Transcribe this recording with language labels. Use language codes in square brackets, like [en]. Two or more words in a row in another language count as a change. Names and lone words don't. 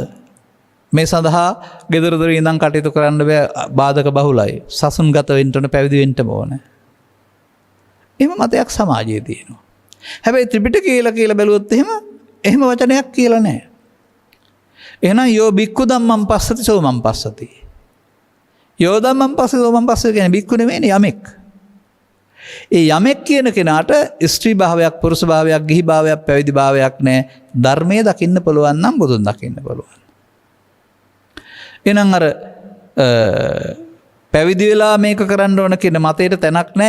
[si] මේ සඳහා ගෙදර දොර ඉඳන් කටයුතු කරන්න බෑ, බාධක බහුලයි. සසුන්ගත වෙන්න ඕන, පැවිදි වෙන්න ඕන. එහෙම මතයක් සමාජයේ තියෙනවා. හැබැයි ත්‍රිපිටකය කියලා බැලුවොත් එහෙම වචනයක් කියලා නැහැ. [pi] එහෙනම් යෝ බික්ඛු ධම්මං පස්සති සෝ මං පස්සති. යෝ ධම්මං පස්සති සෝ මං පස්සති [si] කියන්නේ බික්ඛු නෙමෙයිනේ, යමෙක්. ඒ යමෙක් කියන කෙනාට ස්ත්‍රී භාවයක්, පුරුෂ භාවයක්, ගිහි භාවයක්, පැවිදි භාවයක් නැහැ. ධර්මයේ දකින්න පුළුවන් නම් බුදුන් දකින්න පුළුවන්. එහෙනම් අර පැවිදි වෙලා මේක කරන්න ඕන කියන මතයට තැනක් නැහැ.